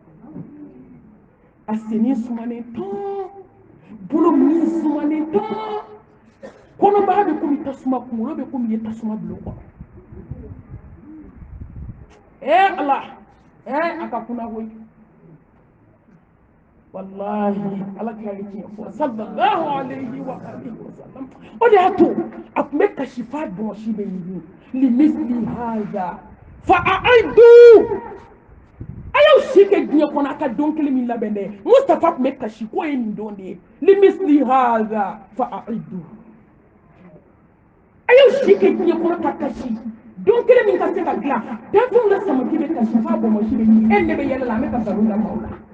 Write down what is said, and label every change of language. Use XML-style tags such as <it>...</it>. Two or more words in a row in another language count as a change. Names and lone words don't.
<bm>a senni sumanen tɔn bolo min sumanen tɔn kɔnɔbara bɛ komi tasuma kunkolo bɛ komi i ye tasuma bila o kɔnɔ ala a ka kunna koyi wallahi ala kira ye tiɲɛ fɔ</bm> <ar>صلى الله عليه وسلم</ar> <bm>o de y'a to a tun bɛ kasi f'a bɔnsi bɛ ɲini</bm> <ar>لمثل هذا فأعدوا</ar> <bm>a y'aw si kɛ diɲɛ kɔnɔ a ka don kelen min labɛn dɛ Mustafa tun bɛ kasi k'o ye nin don de ye</bm> <ar>لمثل هذا فأعدوا</ar> <bm>a y'aw si kɛ diɲɛ kɔnɔ ka kasi don kelen min ka se ka dilan danfɛnw la samaki bɛ kasi f'a bɔnsi bɛ ɲini e ne bɛ yɛlɛ la an bɛ ka baro la maaw la</bm>